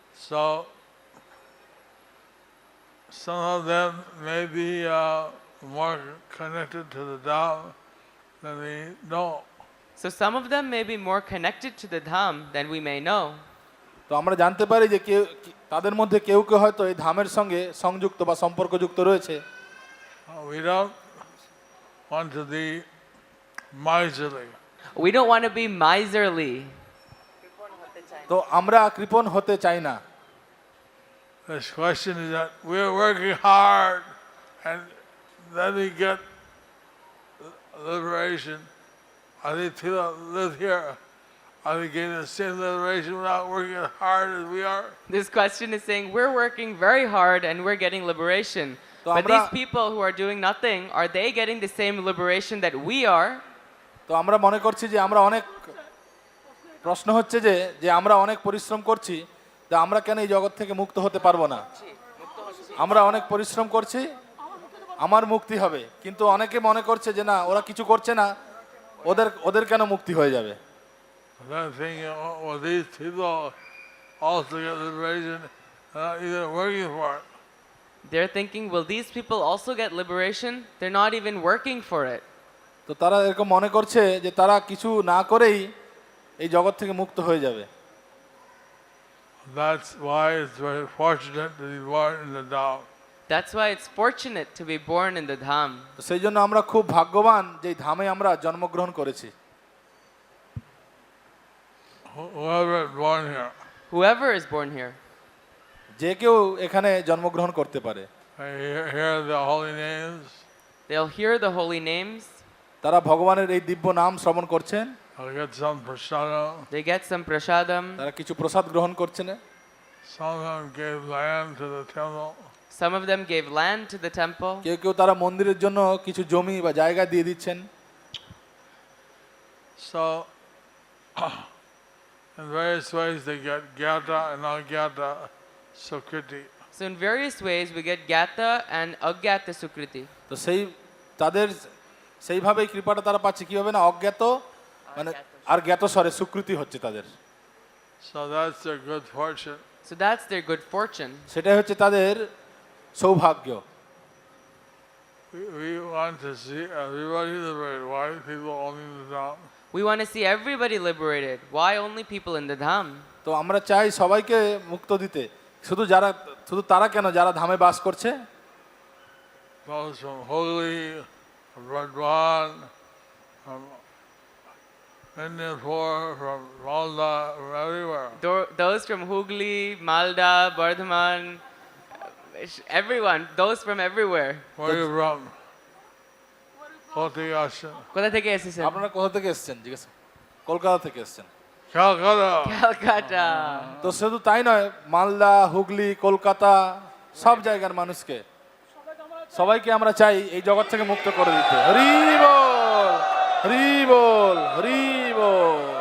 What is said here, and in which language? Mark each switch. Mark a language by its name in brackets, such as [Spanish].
[English] So some of them may be more connected to the Dham than we know. So some of them may be more connected to the Dham than we may know. [Bangla] তো আমরা জানতে পারি যে তাদের মধ্যে কেউ কেউ হয়তো এই ধামের সঙ্গে সংযুক্ত বা সম্পর্কযুক্ত রয়েছে। [English] We don't want to be miserly. We don't want to be miserly. [Bangla] তো আমরা কৃপণ হতে চাই না। [English] this question is that we're working hard and then we get liberation. Are they people that live here? Are they getting the same liberation without working as hard as we are? This question is saying we're working very hard and we're getting liberation. [Bangla] তো [English] But [Bangla] আমরা- [English] these people who are doing nothing, are they getting the same liberation that we are? [Bangla] তো আমরা মনে করছি যে আমরা অনেক প্রশ্ন হচ্ছে যে যে আমরা অনেক পরিশ্রম করছি তা আমরা কেন এই জগৎ থেকে মুক্ত হতে পারবো না আমরা অনেক পরিশ্রম করছি আমার মুক্তি হবে কিন্তু অনেকে মনে করছে যে না ওরা কিছু করছে না ওদের ওদের কেন মুক্তি হয়ে যাবে [English] Then thinking, well, these people also get liberation, not even working for it. They're thinking, will these people also get liberation? They're not even working for it. [Bangla] তো তারা এরকম মনে করছে যে তারা কিছু না করেই এই জগৎ থেকে মুক্ত হয়ে যাবে [English] That's why it's very fortunate to be born in the Tao. That's why it's fortunate to be born in the Dham. [Bangla] তো সেই জন্য আমরা খুব ভাগ্যবান যে এই ধামে আমরা জন্মগ্রহণ করেছি [English] Whoever is born here, Whoever is born here, [Bangla] যে কেউ এখানে জন্মগ্রহণ করতে পারে [English] they hear the holy names, they'll hear the holy names, [Bangla] তারা ভগবানের এই দিব্য নাম শ্রবণ করছেন [English] they'll get some prasadam. they get some prashadam. [Bangla] তারা কিছু প্রসাদ গ্রহণ করছেন [English] Some of them gave land to the temple. Some of them gave land to the temple. [Bangla] কেউ কেউ তারা মন্দিরের জন্য কিছু জমি বা জায়গা দিয়ে দিচ্ছেন [English] So, in various ways, they get gyata and agyata sukriti. So in various ways we get Gyata and Agyata Sukriti. [Bangla] তো সেই তাদের সেইভাবেই কৃপাটা তারা পাচ্ছে কিভাবে না অজ্ঞাত মানে আর জ্ঞাত স্বরে স্বীকৃতি হচ্ছে তাদের [English] So that's their good fortune. So that's their good fortune. [Bangla] সেটাই হচ্ছে তাদের সৌভাগ্য [English] We want to see everybody liberated. Why people only in the Dham? We want to see everybody liberated. Why only people in the Dham? [Bangla] তো আমরা চাই সবাইকে মুক্ত দিতে শুধু তারা কেন যারা ধামে বাস করছে [English] Those from Hogli, from Burdwan, from Indianpur, from Malda, from everywhere. Those from Hooghly, Malda, Bardhaman, everyone, those from everywhere. Where are you from? Koti Ashan. [Bangla] কোথা থেকে এসেছেন? আপনারা কোথা থেকে এসেছেন জিজ্ঞেস কলকাতা থেকে এসেছেন [English] Calcutta. [Bangla] ক্যালকাটা। তো শুধু তাই নয় মালদা হুগলি কলকাতা সব জায়গার মানুষকে সবাইকে আমরা চাই এই জগৎ থেকে মুক্ত করে দিতে হরি বল হরি বল হরি বল